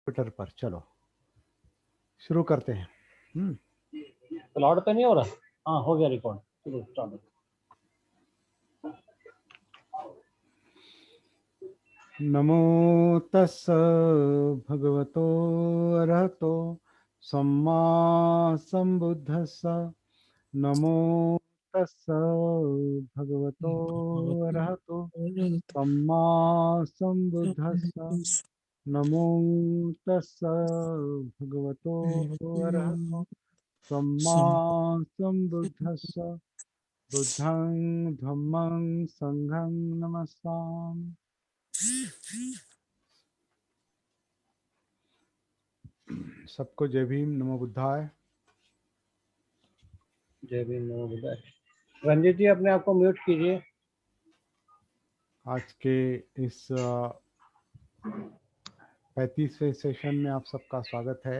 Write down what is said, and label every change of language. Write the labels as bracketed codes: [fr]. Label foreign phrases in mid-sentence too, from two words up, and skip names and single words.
[hi] ट्विटर पर। चलो शुरू करते हैं। रिकॉर्ड तो नहीं हो रहा? हाँ, हो गया रिकॉर्ड। चलो स्टार्ट। [pi] नमो तस् भगवतो अरहतो सम्मा संबुद्धस्स। नमो तस् भगवतो अरहतो सम्मा संबुद्धस्स। नमो तस् भगवतो अरहतो सम्मा संबुद्धस्स। बुद्धं धम्मं संघं नमस्सामि। [hi] सबको जय भीम, [pi] नमो बुद्धाय। [hi] जय भीम, [pi] नमो बुद्धाय। [hi] रंजित जी, अपने आप को म्यूट कीजिए। आज के इस 35वें सेशन में आप सबका स्वागत है।